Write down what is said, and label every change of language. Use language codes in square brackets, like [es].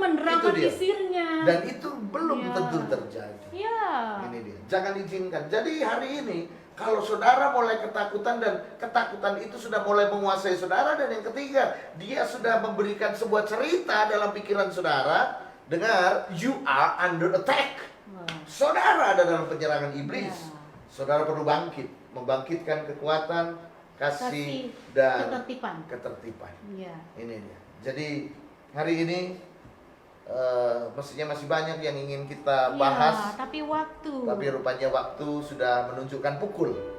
[id] mendramatisirnya. Dan itu belum Ya. tentu terjadi. Ya. Ini dia. Jangan izinkan. Jadi hari ini kalau saudara mulai ketakutan, dan ketakutan itu sudah mulai menguasai saudara, dan yang ketiga, dia sudah memberikan sebuah cerita dalam pikiran saudara. Dengar, [en] you are under attack. [id] Wah. Saudara ada dalam penyerangan iblis. Ya. Saudara perlu bangkit, membangkitkan kekuatan, kasih, Kasih, dan ketertiban. Iya. Ini dia. Jadi hari ini mestinya masih banyak yang ingin kita bahas. Ya, tapi waktu. Tapi rupanya waktu sudah menunjukkan pukul.